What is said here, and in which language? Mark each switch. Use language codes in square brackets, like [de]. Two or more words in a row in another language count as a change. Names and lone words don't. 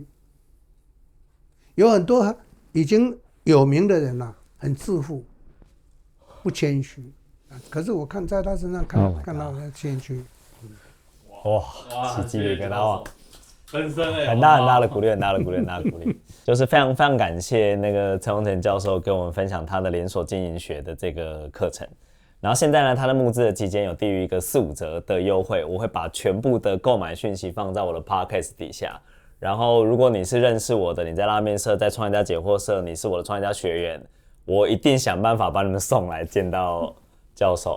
[zh] 有很多已經有名的人很自負，不謙虛。可是我看在他身上看到那兴趣，哇，起雞皮疙瘩，分身哎，很大的鼓勵，很大的鼓勵，就是非常非常感謝那個陳宏田教授跟我們分享他的連鎖經營學的這個課程。然後現在呢，他的募資的期間有低於一個4-5折的優惠，我會把全部的購買訊息放在我的 podcast 底下。然後如果你是認識我的，你在拉麵社，在創業家解惑社，你是我的創業家學員，我一定想辦法把你們送來見到教授。